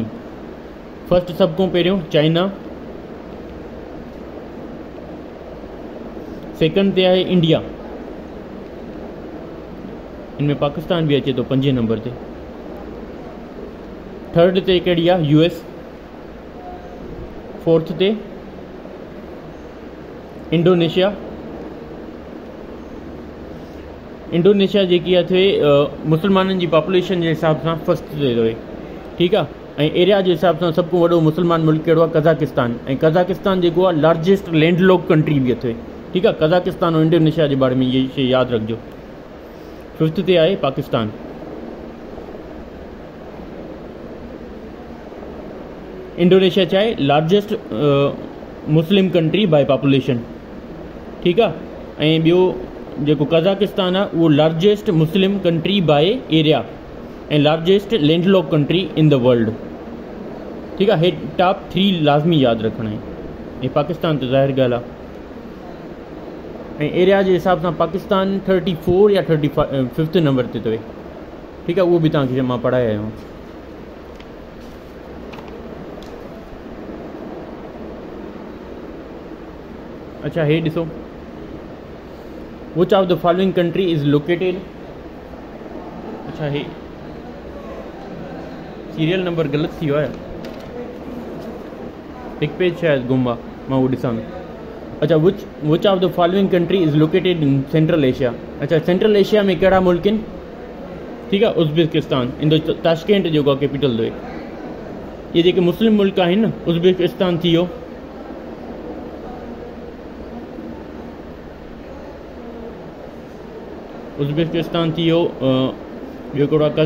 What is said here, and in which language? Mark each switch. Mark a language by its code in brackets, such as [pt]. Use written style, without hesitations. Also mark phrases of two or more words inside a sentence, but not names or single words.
[sd] फर्स्ट सभ खां पहिरियों चाइना, सेकंड ते आहे इंडिया, इनमें पाकिस्तान भी अचे तो 5 नंबर ते। थर्ड ते कहिड़ी आहे? US, फोर्थ ते इंडोनेशिया। इंडोनेशिया जेकी आहे मुसलमाननि जी पॉपुलेशन जे हिसाब सां फर्स्ट ते रहे, ठीकु आहे। ऐं एरिया जे हिसाब सां सभु खां वॾो मुसलमान मुल्क कहिड़ो आहे? कज़ाकिस्तान। ऐं कज़ाकिस्तान जेको आहे [en] largest landlocked country [sd] बि अथव, ठीकु आहे। कज़ाकिस्तान और इंडोनेशिया जे बारे में इहे शइ यादि रखिजो। फिफ्थ ते आहे पाकिस्तान। इंडोनेशिया छा आहे? [en] largest Muslim country by population, [sd] ठीकु आहे। ऐं ॿियो जेको कज़ाकिस्तान आहे उहो [en] largest Muslim country by area [sd] ऐं [en] largest landlocked country in the world, [sd] ठीकु आहे। हे टॉप 3 लाज़मी यादि रखणा आहिनि। ऐं पाकिस्तान त ज़ाहिर ॻाल्हि आहे। ऐं एरिया जे हिसाब सां पाकिस्तान 34 या 35 नंबर ते अथव, ठीकु आहे। उहो बि तव्हांखे मां पढ़ाए आयो आहियां। अच्छा, हे ॾिसो, [en] which of the following country is located. [sd] अच्छा, हे सीरियल नंबर ग़लति थी वियो आहे, हिकु पेज शायदि गुम आहे, मां उहो ॾिसां। अच्छा, [en] which of the following country is located in Central Asia. [sd] अच्छा, सेंट्रल एशिया में कहिड़ा मुल्क आहिनि? ठीकु आहे। उज़्बेकिस्तान, ताशकेंट जेको आहे कैपिटल अथव। इहे जेके मुस्लिम मुल्क आहिनि न, उज़्बेकिस्तान थी वियो, उज़्बेकिस्तान थी वियो, ॿियो कहिड़ो आहे?